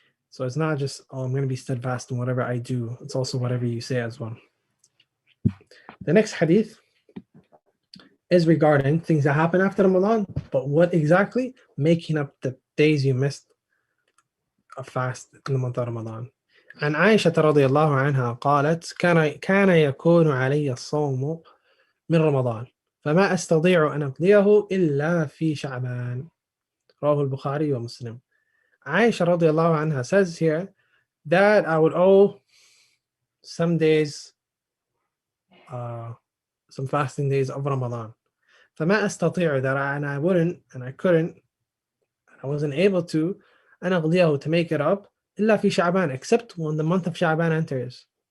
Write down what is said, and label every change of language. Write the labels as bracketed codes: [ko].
[en] So it's not just, I'm going to be steadfast in whatever I do. It's also whatever you say as well. The next hadith is regarding things that happen after Ramadan, but what exactly? Making up the days you missed a fast in the month of Ramadan. [ar] عن عائشة رضي الله عنها قالت كان يكون علي الصوم من رمضان فما أستطيع أن أقضيه إلا في شعبان. رواه البخاري ومسلم. [en] Aisha [ar] رضي الله عنها [en] says here that I would owe some days, some fasting days of Ramadan. [ar] فما أستطيع, [en] that I wouldn't and I couldn't, I wasn't able to, [ar] أن أقضيه, [en] to make it up, [ar] إلا في شعبان, [en] except when the month of Sha'ban enters.